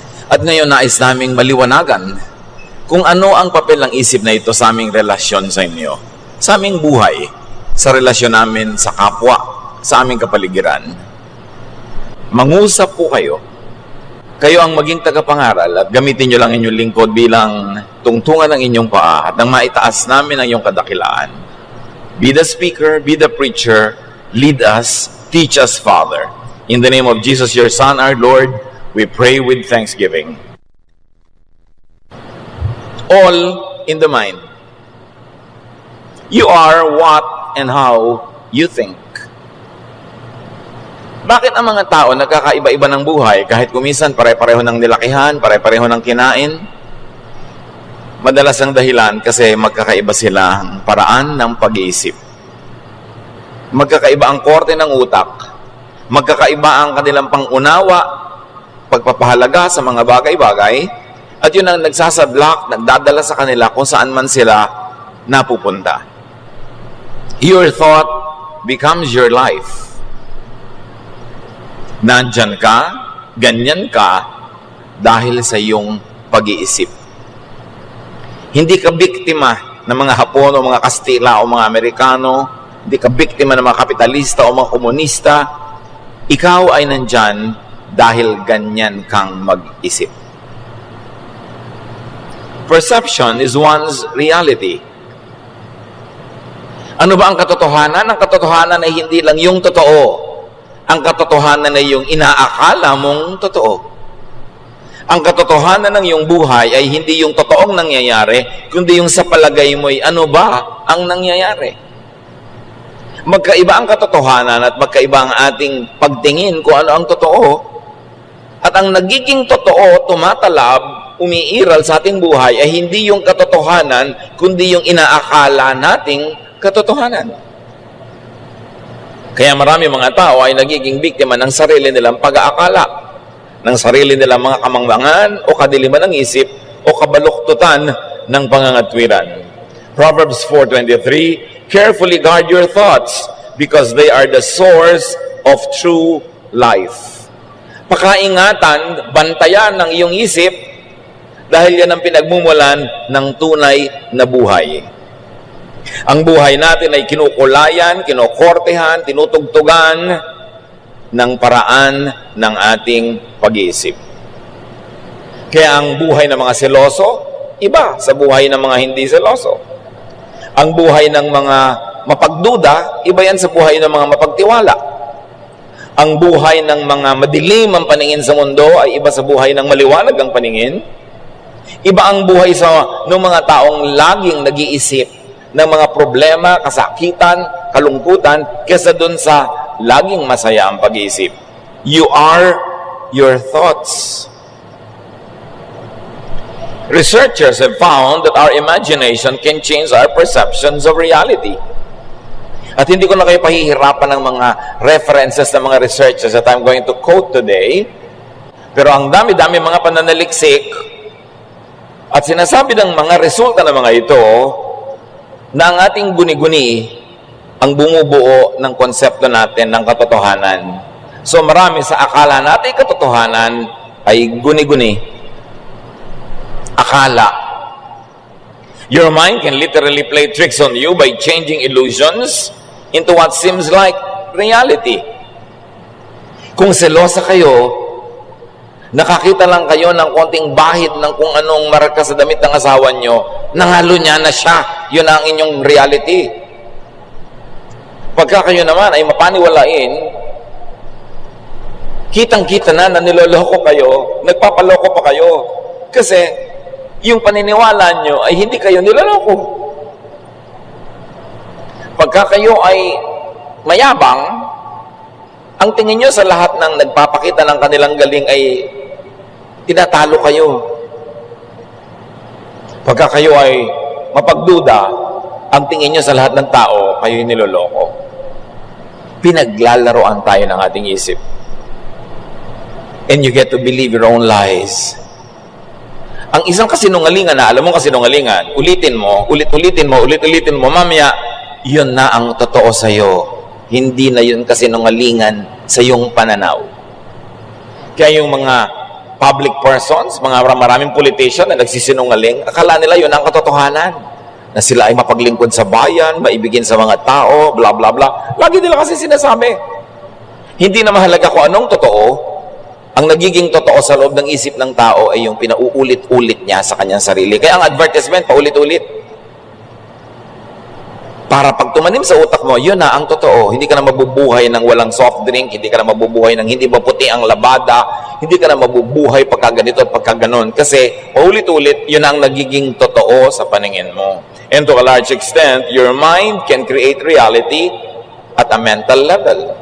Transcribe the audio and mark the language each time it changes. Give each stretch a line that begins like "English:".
Filipino: At ngayon nais naming maliwanagan kung ano ang papel ng isip na ito sa aming relasyon sa inyo, sa aming buhay, sa relasyon namin sa kapwa, sa aming kapaligiran. Mangusap po kayo. Kayo ang maging tagapangaral at gamitin nyo lang inyong lingkod bilang tungtungan ng inyong paa at nang maitaas namin ang iyong kadakilaan.
English: Be the speaker, be the preacher, lead us, teach us, Father. In the name of Jesus, your Son, our Lord, we pray with thanksgiving. All in the mind. You are what and how you think.
Filipino: Bakit ang mga tao nagkakaiba-iba ng buhay kahit kuminsan pare-pareho ng nilakihan, pare-pareho ng kinain? Madalas ang dahilan kasi magkakaiba sila ang paraan ng pag-iisip. Magkakaiba ang korte ng utak. Magkakaiba ang kanilang pangunawa, pagpapahalaga sa mga bagay-bagay, at yun ang nagsasadlak, nagdadala sa kanila kung saan man sila napupunta.
English: Your thought becomes your life.
Filipino: Nandyan ka, ganyan ka, dahil sa iyong pag-iisip. Hindi ka biktima ng mga Hapon o mga Kastila o mga Amerikano, hindi ka biktima ng mga kapitalista o mga komunista. Ikaw ay nandyan dahil ganyan kang mag-isip.
English: Perception is one's reality.
Filipino: Ano ba ang katotohanan? Ang katotohanan ay hindi lang yung totoo. Ang katotohanan ay yung inaakala mong totoo. Ang katotohanan ng iyong buhay ay hindi yung totoong nangyayari, kundi yung sa palagay mo'y ano ba ang nangyayari. Magkaiba ang katotohanan at magkaiba ang ating pagtingin kung ano ang totoo. At ang nagiging totoo, tumatalab, umiiral sa ating buhay ay hindi yung katotohanan, kundi yung inaakala nating katotohanan. Kaya marami mga tao ay nagiging biktima ng sarili nilang pag-aakala, ng sarili nilang mga kamangmangan o kadiliman ng isip o kabaluktutan ng pangangatwiran.
English: Proverbs 4:23, carefully guard your thoughts because they are the source of true life.
Filipino: Pakaingatan, bantayan ng iyong isip dahil yan ang pinagmumulan ng tunay na buhay. Ang buhay natin ay kinukulayan, kinokortehan, tinutugtugan ng paraan ng ating pag-iisip. Kaya ang buhay ng mga seloso, iba sa buhay ng mga hindi seloso. Ang buhay ng mga mapagduda, iba yan sa buhay ng mga mapagtiwala. Ang buhay ng mga madilim ang paningin sa mundo ay iba sa buhay ng maliwanag ang paningin. Iba ang buhay ng mga taong laging nag-iisip ng mga problema, kasakitan, kalungkutan, kesa dun sa laging masaya ang pag-iisip.
English: You are your thoughts. Researchers have found that our imagination can change our perceptions of reality.
Filipino: At hindi ko na kayo pahihirapan ng mga references ng mga researchers
English: that I'm going to quote today.
Filipino: Pero ang dami-dami mga pananaliksik at sinasabi ng mga resulta ng mga ito na ang ating guni-guni ang bumubuo ng konsepto natin ng katotohanan. So marami sa akala natin katotohanan ay guni-guni. Akala.
English: Your mind can literally play tricks on you by changing illusions into what seems like reality.
Filipino: Kung selosa kayo, nakakita lang kayo ng konting bahid ng kung anong marka sa damit ng asawa nyo, nangalo niya na siya. Yun ang inyong reality. Pagka kayo naman ay mapaniwalain, kitang-kita na niloloko kayo, nagpapaloko pa kayo. Kasi yung paniniwala nyo ay hindi kayo niloloko. Pagka kayo ay mayabang, ang tingin nyo sa lahat ng nagpapakita ng kanilang galing ay tinatalo kayo. Pagka kayo ay mapagduda, ang tingin nyo sa lahat ng tao, kayo'y niloloko. Pinaglalaroan tayo ng ating isip.
English: And you get to believe your own lies.
Filipino: Ang isang kasinungalingan na, alam mo kasinungalingan, ulitin mo, ulit-ulitin mo, mamaya, yun na ang totoo sa'yo. Hindi na yun kasinungalingan sa iyong pananaw. Kaya yung mga public persons, mga maraming politician na nagsisinungaling, akala nila yun ang katotohanan. Na sila ay mapaglingkod sa bayan, maibigin sa mga tao, bla bla bla. Lagi nila kasi sinasabi. Hindi na mahalaga kung anong totoo. Ang nagiging totoo sa loob ng isip ng tao ay yung pinauulit-ulit niya sa kanyang sarili. Kaya ang advertisement, paulit-ulit. Para pag tumanim sa utak mo, yun na ang totoo. Hindi ka na mabubuhay ng walang soft drink, hindi ka na mabubuhay ng hindi maputi ang labada, hindi ka na mabubuhay pagka ganito at pagka ganon. Kasi paulit-ulit, yun ang nagiging totoo sa paningin mo.
English: And to a large extent, your mind can create reality at a mental level.